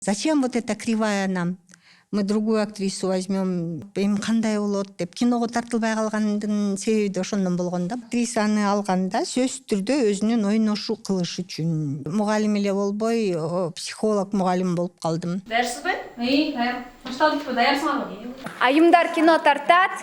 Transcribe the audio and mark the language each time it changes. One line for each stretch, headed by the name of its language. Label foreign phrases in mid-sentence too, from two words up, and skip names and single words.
Russian: Зачем вот эта кривая нам? Мы другую актрису возьмем,
Kyrgyz: эми кандай болот деп киного тартылбай калгандын себеби да ошондон болгон да. Актрисаны алганда сөзсүз түрдө өзүнүн ойношу кылыш үчүн. Мугалим эле болбой, психолог мугалим болуп калдым. Даярсызбы? Даяр. Баштадыкпы? Даярсыңарбы? Айымдар кино тартат.